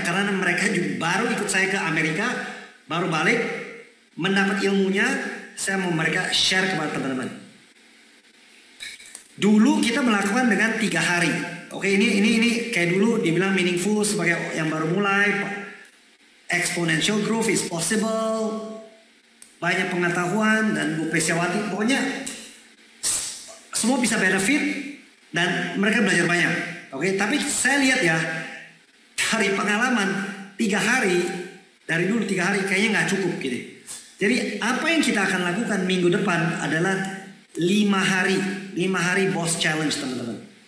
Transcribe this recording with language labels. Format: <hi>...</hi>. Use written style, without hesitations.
<id>Karena mereka juga baru ikut saya ke Amerika, baru balik, mendapat ilmunya, saya mau mereka share kepada teman-teman. Dulu kita melakukan dengan 3 hari. Oke, ini kayak dulu dibilang</id> <en>meaningful</en> <id>sebagai yang baru mulai.</id> <en>Exponential growth is possible.</en> <id>Banyak pengetahuan dan Bu Pesyawati. Pokoknya semua bisa benefit. Dan mereka belajar banyak. Oke, tapi saya lihat ya, dari pengalaman 3 hari, dari dulu 3 hari kayaknya nggak cukup gitu. Jadi apa yang kita akan lakukan minggu depan adalah 5 hari</id> <en>boss challenge,</en> <id>teman-teman.</id>